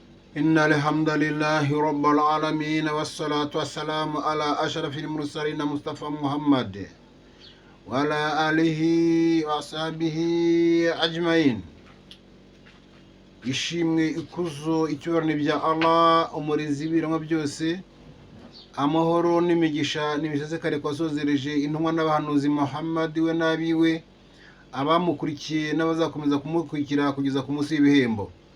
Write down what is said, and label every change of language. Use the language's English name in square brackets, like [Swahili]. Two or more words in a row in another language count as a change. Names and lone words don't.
[Arabic] إن الحمد لله رب العالمين والصلاة والسلام على أشرف المرسلين مصطفى محمد وعلى آله وصحبه أجمعين. [Kinyarwanda] ishimwe ikuzo icyubahiro bya Allah umurizi w'ibiremwa byose, amahoro n'imigisha n'ibishezekare kwasozereje intumwa n'abahanuzi Muhammad we n'abiwe, abamukurikiye n'abazakomeza kumukurikira kugeza ku munsi w'ibihembo.